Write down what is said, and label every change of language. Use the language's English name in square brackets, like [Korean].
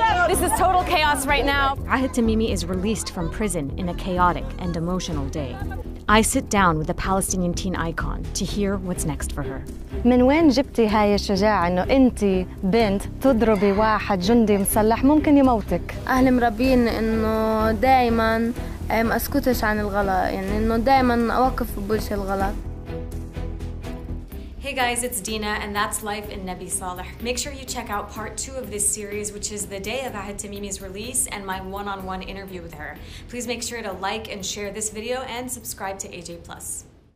[English] This is total chaos right now. Ahed Tamimi is released from prison in a chaotic and emotional day. I sit down with the Palestinian teen icon to hear what's next for her. [Arabic] من وين جبتي هاي الشجاعة إنه أنت بنت تضربي واحد جندي مسلح ممكن يموتك؟ أهلي مربين إنه دايماً ما أسكتش عن الغلط، يعني إنه دايماً أوقف بوجه الغلط. [English] Hey guys, it's Dina, and that's life in Nabi Saleh. Make sure you check out part 2 of this series, which is the day of Ahed Tamimi's release and my one-on-one interview with her. Please make sure to like and share this video and subscribe to AJ+.